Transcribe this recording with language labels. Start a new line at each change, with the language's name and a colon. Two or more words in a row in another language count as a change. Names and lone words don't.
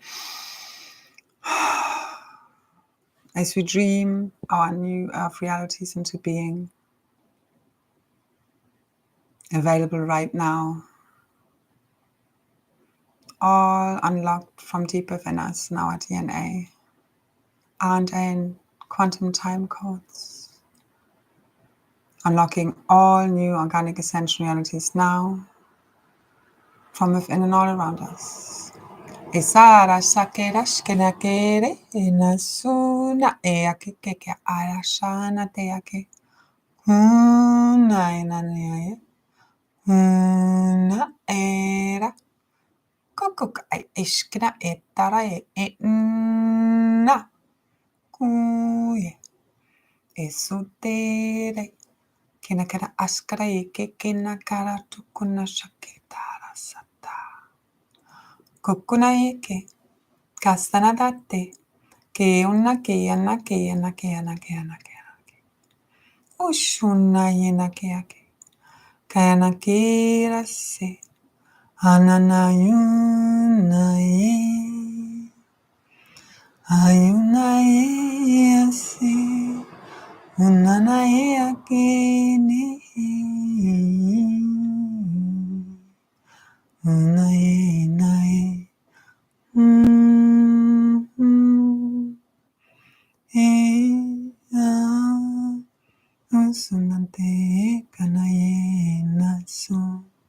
English: As we dream our new earth realities into being, available right now, all unlocked from deep within us in our DNA, and in quantum time codes, unlocking all new organic ascension realities now, from within and all around us. Isara sakera shkenakere inasuna eakeke arashana teake. Nainane. Na era. Kokok ai ishkina etara e na. Kuye. Esutere. Kinakara askara eke kinakara tukuna shaketara sata. Kokuna eke. Kastana date. Ke una ke ana ke ana ke ana ke ana ke ana ke. Ushuna yena ke ake. Kana ke rase. Ananayuna ye. Ayunae asi, unanae akini, unae nae, usunante kanaye nasu.